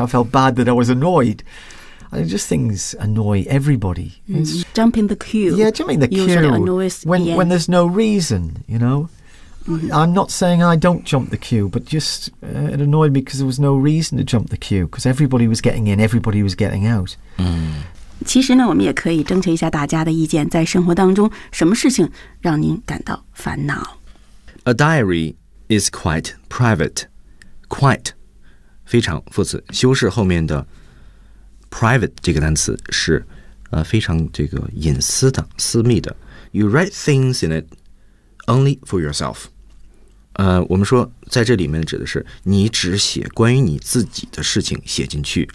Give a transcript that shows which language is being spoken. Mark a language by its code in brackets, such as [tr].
[en] I felt bad that I was annoyed. Just things annoy everybody. Jumping the queue. Yeah, jumping the queue. Usually annoys when there's no reason, you know.、Mm-hmm. I'm not saying I don't jump the queue, but just、it annoyed me because there was no reason to jump the queue because everybody was getting in, everybody was getting out.、 Mm. [zh] 其实呢，我们也可以征求一下大家的意见，在生活当中什么事情让您感到烦恼。 [en] A diary is quite private. [zh] Quite 非常副词修饰后面的 private 这个单词是、非常这个隐私的私密的。 [en] You write things in it only for yourself. [zh] 我们说在这里面指的是你只写关于你自己的事情写进去。